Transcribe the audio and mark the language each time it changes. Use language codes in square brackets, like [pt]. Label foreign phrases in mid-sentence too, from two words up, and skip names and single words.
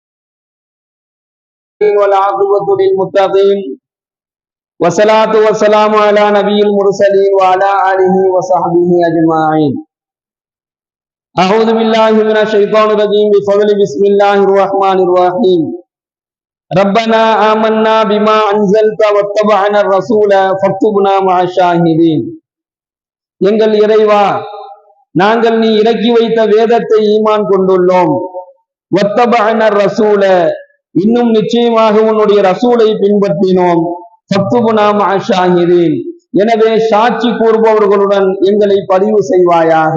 [ar] والعاقبة للمتقين والصلاة والسلام على نبي المرسلين وعلى آله وصحبه أجمعين. أعوذ بالله من الشيطان الرجيم بفضل بسم الله الرحمن الرحيم. ربنا آمنا بما أنزلت واتبعنا الرسول فاكتبنا مع الشاهدين. [ta] எங்கள் இறைவா, நாங்கள் நீ இறக்கி வைத்த வேதத்தை ஈமான் கொண்டுள்ளோம். [ar] واتبعنا الرسول, [ta] இன்னும் நிச்சயமாக உன்னுடைய ரசூலை பின்பற்றினோம். [ar] فاكتبنا مع الشاهدين, [ta] எனவே சாட்சி கூறுபவர்களுடன் எங்களை பதிவு செய்வாயாக.